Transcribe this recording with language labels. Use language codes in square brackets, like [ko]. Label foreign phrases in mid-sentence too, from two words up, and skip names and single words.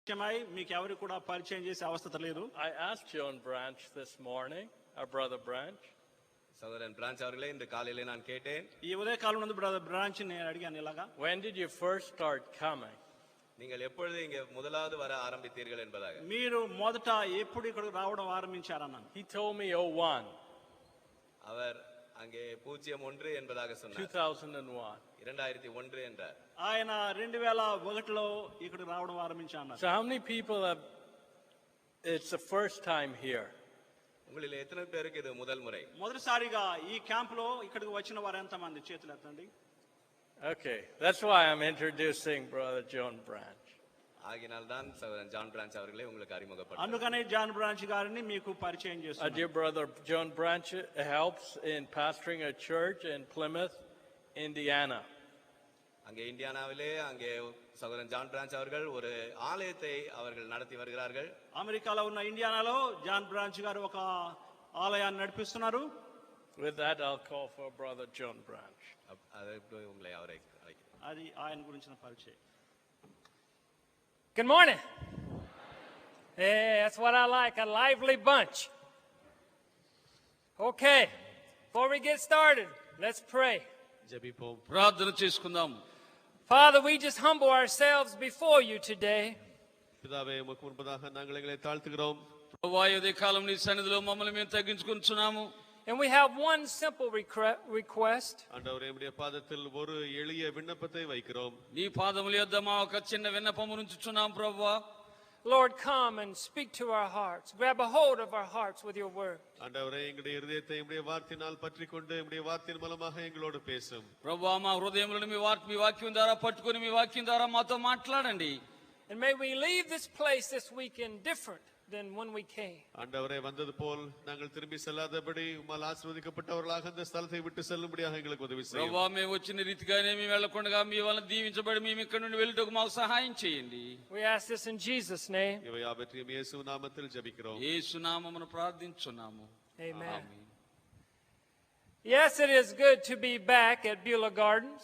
[te] మీకు ఎవరు కూడా పరిచయం చేసే అవసరం లేదు. [en] I asked John Branch this morning, our brother Branch. [ta] சகோதரன் பிரான்ச் அவர்களே, இந்த காலையிலே நான் கேட்டேன், [te] ఈ ఉదయ కాలంలో బ్రదర్ బ్రాంచ్ నేను అడిగాను ఇలాగా, [en] when did you first start coming? [ta] நீங்கள் எப்பொழுது இங்க முதலாவது வர ஆரம்பித்தீர்கள் என்பதாக. [te] మీరు మొదట ఎప్పుడు ఇక్కడికి రావడం ఆరంభించారన్నాను. [en] He told me 01. [ta] அவர் அங்கே 01 என்பதாக சொன்னார். [en] 2001. [ta] 2001 என்றார். [te] ఆయన 2001లో ఇక్కడికి రావడం ఆరంభించారు. [en] So how many people have, it's the first time here? [ta] உங்களில் எத்தனை பேருக்கு இது முதல் முறை? [te] మొదటిసారిగా ఈ క్యాంప్ లో ఇక్కడికి వచ్చిన వారు ఎంత మంది చేతులు ఎత్తండి. [en] Okay, that's why I'm introducing brother John Branch. [ta] ஆகினால் தான் சகோதரன் ஜான் பிரான்ச் அவர்களே உங்களுக்கு அறிமுகப்படுத்தார். [te] అందుకనే జాన్ బ్రాంచ్ గారిని మీకు పరిచయం [en] Our [te] చేస్తున్నాను. [en] dear brother John Branch helps in pastoring a church in Plymouth, Indiana. [ta] அங்கே இந்தியானாவிலே அங்கே சகோதரன் ஜான் பிரான்ச் அவர்கள் ஒரு ஆலயத்தை அவர்கள் நடத்தி வருகிறார்கள். [te] అమెరికాలో ఉన్న ఇండియానాలో జాన్ బ్రాంచ్ గారు ఒక ఆలయాన్ని నడిపిస్తున్నారు. [en] With that I'll call for brother John Branch. [ta] அதை உங்களை அவரை அழைக்கிறேன். [te] అది ఆయన గురించిన పరిచయం. [en] Good morning. Hey, that's what I like, a lively bunch. Okay, before we get started, let's pray. [te] జెబిపోం, ప్రార్థన చేసుకుందాం. [en] Father, we just humble ourselves before you today. [ta] பிதாவே, உமக்கு முன்பதாக నాங்கள் எங்களை தாழ்த்துகிறோம். [te] ప్రభువా, ఈ ఉదయకాలం నీ సన్నిధిలో మమ్మల్ని మేము తగ్గించుకుంటున్నాము. [en] And we have one simple request. [ta] ஆண்டவரே, உம்முடைய பாதத்தில் ஒரு எளிய விண்ணப்பத்தை வைக்கிறோம். [te] నీ పాదముల యొద్ద మా ఒక చిన్న విన్నపము ఉంచుచున్నాం ప్రభువా. [en] Lord, come and speak to our hearts. Grab a hold of our hearts with your word. [ta] ஆண்டவரே, எங்களுடைய இதயத்தை உம்முடைய வார்த்தையினால் பற்றிக்கொண்டு உம்முடைய வார்த்தையின் மூலமாக எங்களோடு பேசும். [te] ప్రభువా, మా హృదయములను మీ వాక్యం ద్వారా పట్టుకొని మీ వాక్యం ద్వారా మాతో మాట్లాడండి. [en] And may we leave this place this weekend different than when we came. [ta] ஆண்டவரே, வந்தது போல் நாங்கள் திரும்பி செல்லாதபடி உம்மால் ஆசீர்வதிக்கப்பட்டவர்களாக அந்த ஸ்தலத்தை விட்டு செல்லும்படியாக எங்களுக்கு உதவி செய்யும். [te] ప్రభువా, మేము వచ్చిన రీతిగానే మేము వెళ్ళకుండా మీ వలన దీవించబడి మేము ఇక్కడ నుండి వెళ్ళుటకు మాకు సహాయం చేయండి. [en] We ask this in Jesus' name. [ta] இவை யாவற்றையும் இயேசு நாமத்தில் ஜெபிக்கிறோம். [te] యేసు నామమున ప్రార్థించున్నాము. [en] Amen. [te] ఆమేన్. [en] Yes, it is good to be back at Beulah Gardens.